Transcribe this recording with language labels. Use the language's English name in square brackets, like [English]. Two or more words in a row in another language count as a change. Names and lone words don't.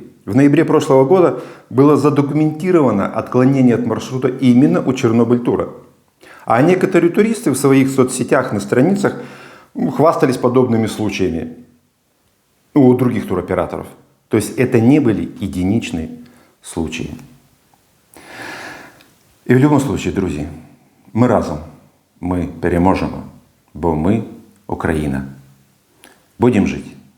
[Russian] В ноябре прошлого года было задокументировано отклонение от маршрута именно у Чернобыльтура. А некоторые туристы в своих соцсетях на страницах хвастались подобными случаями у других туроператоров. То есть это не были единичные случаи. [Ukrainian] І в будь-якому случае, друзі, ми разом, ми переможемо, бо ми Україна. Будемо жити.